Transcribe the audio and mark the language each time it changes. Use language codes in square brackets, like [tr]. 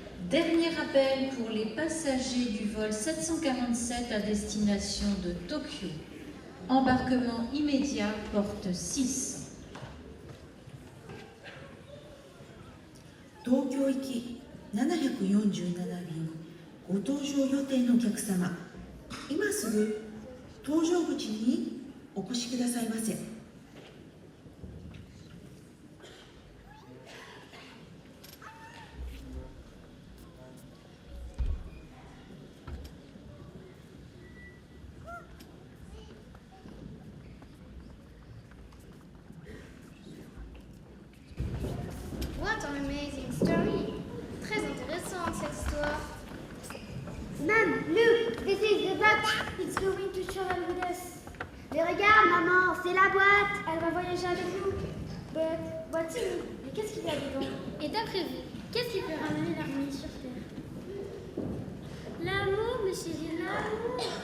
[fr] Dernier appel pour les passagers du vol 747 à destination de Tokyo. Embarquement immédiat, porte 6. [ja] 東京行き747便ご搭乗予定のお客様、今すぐ搭乗口にお越しくださいませ。 [en] What an amazing story! [fr] Très intéressante cette histoire. [en] Mom, look, this is the box. It's going to travel with us. [fr] Mais regarde, maman, c'est la boîte. Elle va voyager avec nous. [en] But what's in it? [fr] Mais qu'est-ce qu'il y a dedans? Et d'après vous, qu'est-ce qui peut ramener l'harmonie sur Terre? L'amour, mes chéris, l'amour.